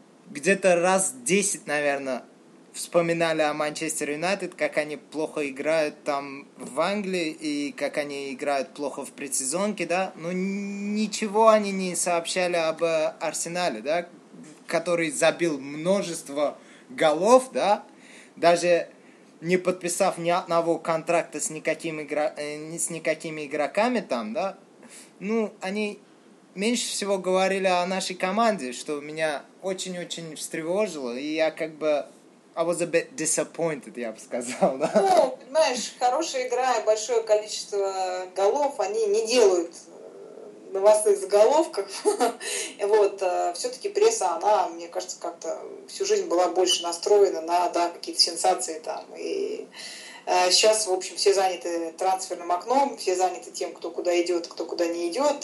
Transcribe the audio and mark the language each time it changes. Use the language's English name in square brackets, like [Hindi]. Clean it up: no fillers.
[Russian] где-то раз 10, наверное, вспоминали о Манчестер Юнайтед, как они плохо играют там в Англии и как они играют плохо в предсезонке, да, но ничего они не сообщали об Арсенале, да, который забил множество голов, да, даже не подписав ни одного контракта с никакими игроками там, да, ну, они меньше всего говорили о нашей команде, что меня очень-очень встревожило, и я как бы [English] I was a bit disappointed, [Russian] я бы сказал. Да? Ну, понимаешь, хорошая игра и большое количество голов, они не делают новостных заголовков. Вот, все-таки пресса, она, мне кажется, как-то всю жизнь была больше настроена на, да, какие-то сенсации там. И сейчас, в общем, все заняты трансферным окном, все заняты тем, кто куда идет, кто куда не идет.